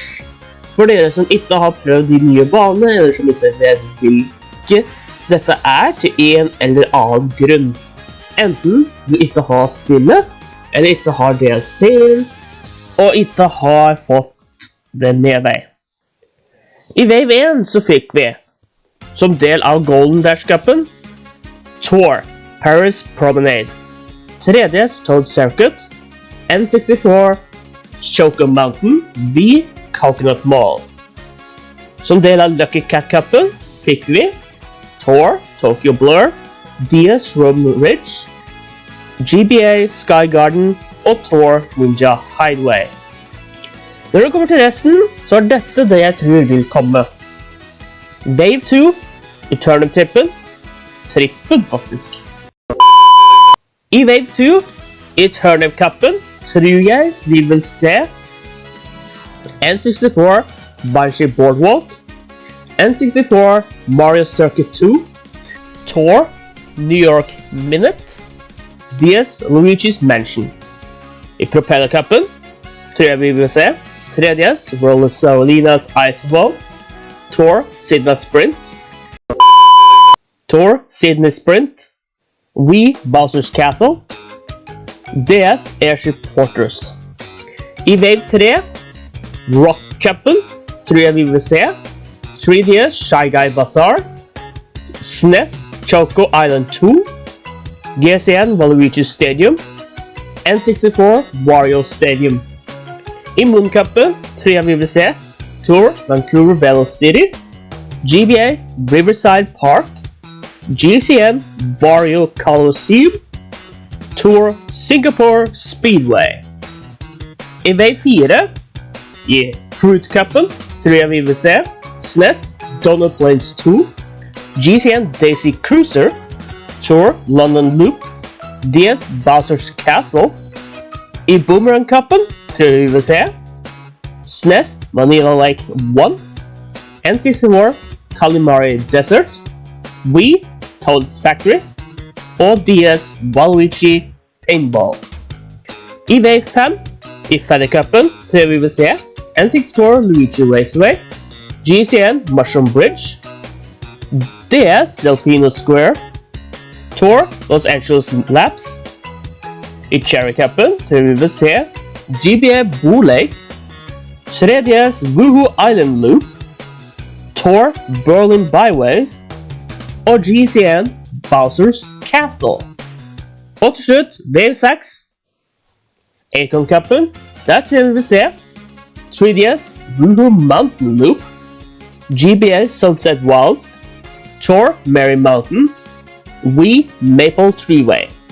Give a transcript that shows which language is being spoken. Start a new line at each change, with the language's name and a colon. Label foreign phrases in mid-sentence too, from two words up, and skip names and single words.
Norwegian: For dere som ikke har prøvd de nye banene, eller som ikke vet hvilke dette er til en eller annen grunn. Enten du ikke har spillet, eller ikke har DLC-en, og ikke har fått det med deg. I Wave 1 så fikk vi, som del av Golden Dash Cupen, Tour, Paris Promenade, 3DS Toad Circuit, N64, Choco Mountain, V, Coconut Mall. Som del av Lucky Cat Cupen fikk vi Tour, Tokyo Blur, DS Room Ridge, GBA Sky Garden og Tour Ninja Hideaway. Når det kommer til resten, så er dette det jeg tror vil komme. Wave 2, Eternal-trippen, trippen faktisk. I Wave 2, Eternal-cupen, tror jeg vi vil se N64 Banshee Boardwalk, N64 Mario Circuit 2, Tour New York Minute, DS Luigi's Mansion. I Propeller-cupen tror jeg vi vil se 3DS Rosalina's Ice Wall, Tour Sydney Sprint, Tour Sydney Sprint, Wii Bowser's Castle, DS Airship Porters. I Wave 3, Rock Cupen tror jeg vi vil se 3DS Shy Guy Bazaar, SNES Choco Island 2, GCN Waluigi Stadium, N64 Wario Stadium. I Moon Cupen tror jeg vi vil se Tour Vancouver Velocity, GBA Riverside Park, GCN Wario Colosseum, Tour Singapore Speedway. I Wave 4, i Fruit Cupen tror jeg vi vil se SNES Donut Plains 2, GCN Daisy Cruiser, Tour London Loop, DS Bowser's Castle. I Boomerang Cupen tror jeg vi vil se SNES Vanilla Lake 1, N64 Kalimari Desert, Wii Toad's Factory og DS Waluigi Paintball. I Wave 5, i Fedder-cupen tror jeg vi vil se N64 Luigi Raceway, GCN Mushroom Bridge, DS Delfino Square, Tour Los Angeles Laps. I Cherry-cupen tror jeg vi vil se GBA Boo Lake, 3DS Woohoo Island Loop, Tour Berlin Byways og GCN Bowser's Castle. Og til slutt, Wave 6, Acorn-cupen, der tror jeg vi vil se 3DS Woohoo Mountain Loop, GBA Sunset Wilds, Tour Merry Mountain, Wii Maple Treeway.